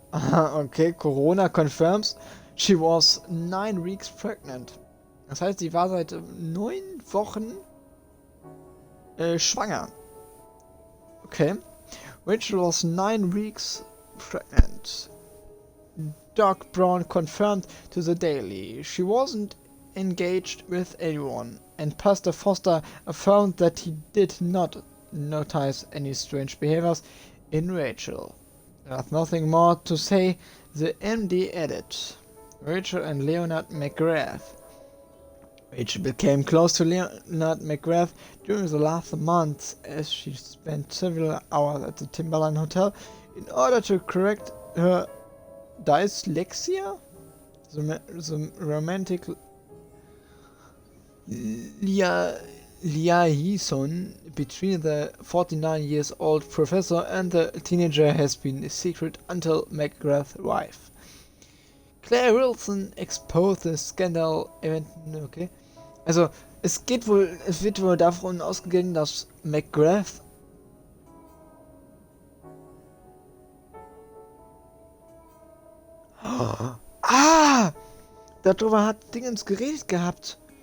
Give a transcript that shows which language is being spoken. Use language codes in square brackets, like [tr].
[en] Okay, Corona confirms she was 9 weeks pregnant. [de] Das heißt, sie war seit 9 Wochen schwanger. Okay. [en] Rachel was 9 weeks pregnant. Doc Brown confirmed to the Daily she wasn't engaged with anyone, and Pastor Foster affirmed that he did not notice any strange behaviors in Rachel. There's nothing more to say, the MD added. Rachel and Leonard McGrath. Rachel became close to Leonard McGrath during the last months as she spent several hours at the Timberline Hotel in order to correct her dyslexia, the romantic liaison between the 49-year-old professor and the teenager has been a secret until McGrath's wife. Claire Wilson exposed the scandal event. Okay. [de] Also, es wird wohl davon ausgegangen, dass McGrath darüber hat Dingens geredet gehabt.